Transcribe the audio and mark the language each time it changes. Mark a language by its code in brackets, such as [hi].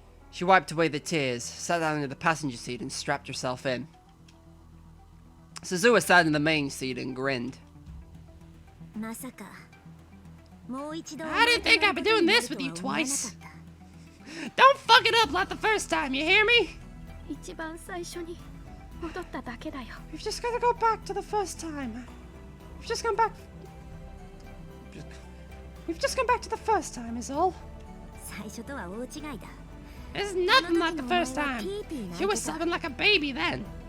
[en] She wiped away the tears, sat down in the passenger seat and strapped herself in. Suzuha sat in the main seat and grinned. [ja] まさかもう一度 [en] I didn't think I'd be doing this with you twice. Don't fuck it up like the first time, you hear me? [ja] 一番最初に戻っただけだよ。 [en] We've just gotta go back to the first time. We've just gone back... We've just gone back to the first time is all. [ja] 最初とは大違いだ。 [en] It's nothing like the first time. You were sobbing like a baby then.